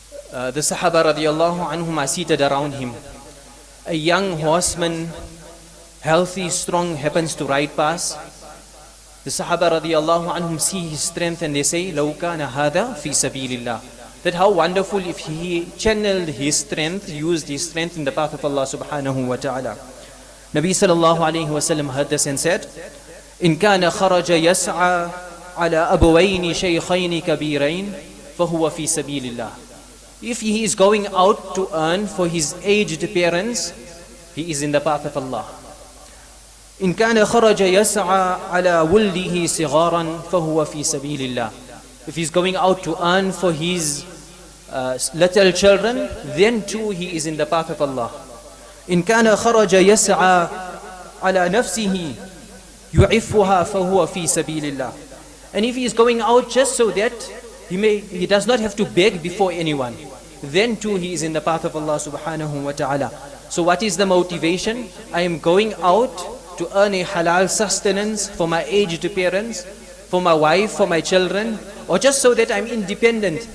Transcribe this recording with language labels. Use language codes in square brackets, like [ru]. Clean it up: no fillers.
[en] The Sahaba radiyallahu anhum are seated around him. A young horseman, healthy, strong, happens to ride past. The Sahaba radiyallahu anhum see his strength and they say, [ar] لَوْ كَانَ هَذَا فِي سَبِيلِ اللَّهِ. [en] That how wonderful if he channeled his strength, used his strength in the path of Allah subhanahu wa ta'ala. Nabi sallallahu alayhi wa sallam heard this and said, [ar] إِن كَانَ خَرَجَ يَسْعَى عَلَى أَبْوَيْنِ شَيْخَيْنِ كَبِيرَيْنِ فَهُوَ فِي سَبِيلِ اللَّهِ. [en] If he is going out to earn for his aged parents, he is in the path of Allah. [ar] إن كان خرج يسعى على ولده صغارا فهو في سبيل الله. [en] If he's going out to earn for his little children, then too he is in the path of Allah. [ar] إن كان خرج يسعى على نفسه يعفها فهو في سبيل الله. [en] And if he is going out just so that he does not have to beg before anyone, then too he is in the path of Allah subhanahu wa ta'ala. So what is the motivation? I am going out to earn a halal sustenance for my aged parents, for my wife, for my children, or just so that I'm independent.